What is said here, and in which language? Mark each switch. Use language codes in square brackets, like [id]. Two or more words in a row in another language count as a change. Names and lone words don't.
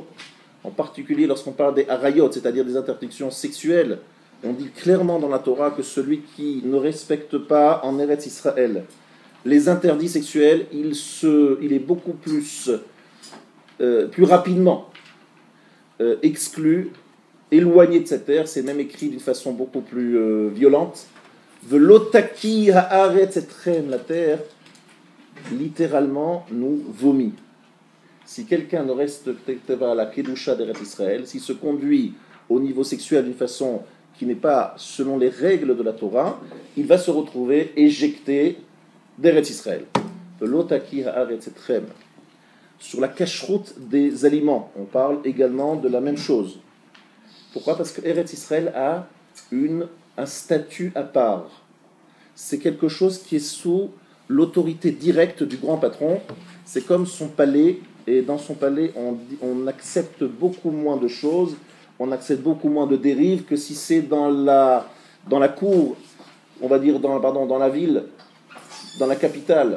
[fr] En particulier lorsqu'on parle des Arayot, c'est-à-dire des interdictions sexuelles, on dit clairement dans la Torah que celui qui ne respecte pas en Eretz Israël les interdits sexuels, il est beaucoup plus rapidement exclu, éloigné de cette terre. C'est même écrit d'une façon beaucoup plus violente. [he] ולא תקיא הארץ אתכם, [fr] la terre, littéralement, nous vomit. Si quelqu'un ne respecte pas la kedusha d'Eretz Israël, s'il se conduit au niveau sexuel d'une façon qui n'est pas selon les règles de la Torah, il va se retrouver éjecté d'Eretz Israël. [he] ולא תקיא הארץ אתכם. [fr] Sur la cacheroute des aliments, on parle également de la même chose. Pourquoi? Parce que Eretz Israël a un statut à part. C'est quelque chose qui est sous l'autorité directe du grand patron. C'est comme son palais, et dans son palais, on accepte beaucoup moins de choses, on accepte beaucoup moins de dérives que si c'est dans la cour, on va dire dans la ville, dans la capitale.